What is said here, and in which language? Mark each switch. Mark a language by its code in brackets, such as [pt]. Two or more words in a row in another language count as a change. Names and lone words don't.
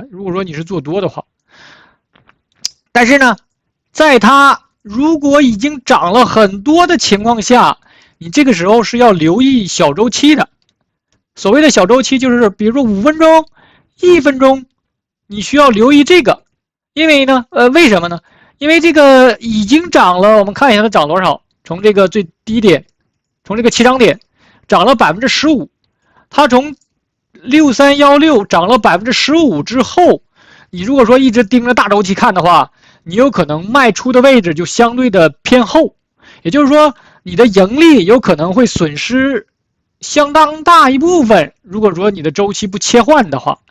[zh] 如果說你是做多的話，但是呢，在它如果已經漲了很多的情況下，你這個時候是要留意小周期的。所謂的小周期就是比如說5分鐘、1分鐘，你需要留意這個。因為呢，為什麼呢？因為這個已經漲了，我們看一下它漲多少。從這個最低點，從這個起漲點漲了15%，它從6316漲了15%之後，你如果說一直盯着大周期看的話，你有可能賣出的位置就相對的偏后，也就是說你的盈利有可能会損失相当大一部分，如果說你的周期不切換的话。